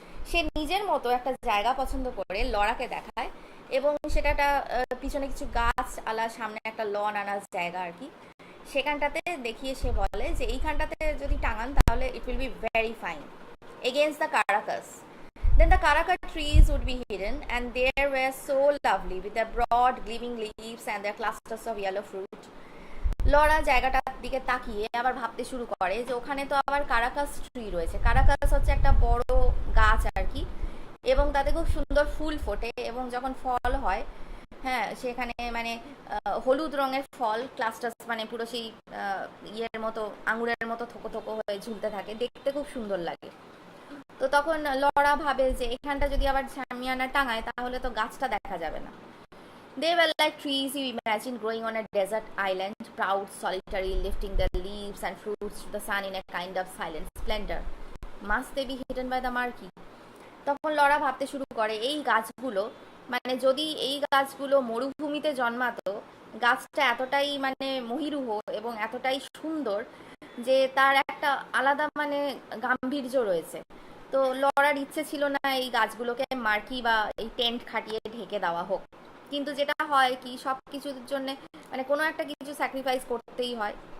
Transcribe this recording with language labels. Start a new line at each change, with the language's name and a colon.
Bangla: সে নিজের মতো একটা জায়গা পছন্দ করে লরাকে দেখায়, এবং সেটা একটা পিছনে কিছু গাছ আলা, সামনে একটা লন আনার জায়গা আর কি। সেখানটাতে দেখিয়ে সে বলে যে এইখানটাতে যদি টাঙান তাহলে
English: It will be very fine against the karakas. Then the Karaka trees would be hidden, and they were so lovely with their broad gleaming leaves and their clusters of yellow fruit.
Bangla: Laura জায়গাটার দিকে তাকিয়ে আবার ভাবতে শুরু করে যে ওখানে তো আবার কারাকাস ট্রি রয়েছে। কারাকাস হচ্ছে একটা বড় গাছ আর কি, এবং তাতে খুব সুন্দর ফুল ফোটে, এবং যখন ফল হয়, হ্যাঁ, সেখানে মানে হলুদ রঙের ফল, ক্লাস্টার্স, মানে পুরো সেই ইয়ের মতো, আঙুরের মতো থোকো থোকো হয়ে ঝুলতে থাকে, দেখতে খুব সুন্দর লাগে। তো তখন লরা ভাবে যে এখানটা যদি আবার শামিয়ানা টাঙায় তাহলে তো গাছটা দেখা যাবে না।
English: They were like trees you imagine growing on a desert island, proud, solitary, lifting their leaves and fruits to the sun in a kind of silent splendor. Must they be hidden by the marquee?
Bangla: তখন Laura ভাবতে শুরু করে এই গাছগুলো, মানে যদি এই গাছগুলো মরুভূমিতে জন্মাতো, গাছটা এতটাই মানে মহিরুহ এবং এতটাই সুন্দর যে তার একটা আলাদা মানে গাম্ভীর্য রয়েছে। তো লরার ইচ্ছে ছিল না এই গাছগুলোকে মার্কি বা এই টেন্ট খাটিয়ে ঢেকে দেওয়া হোক, কিন্তু যেটা হয় কি সব কিছুর জন্য মানে কোনো একটা কিছু স্যাক্রিফাইস করতেই হয়।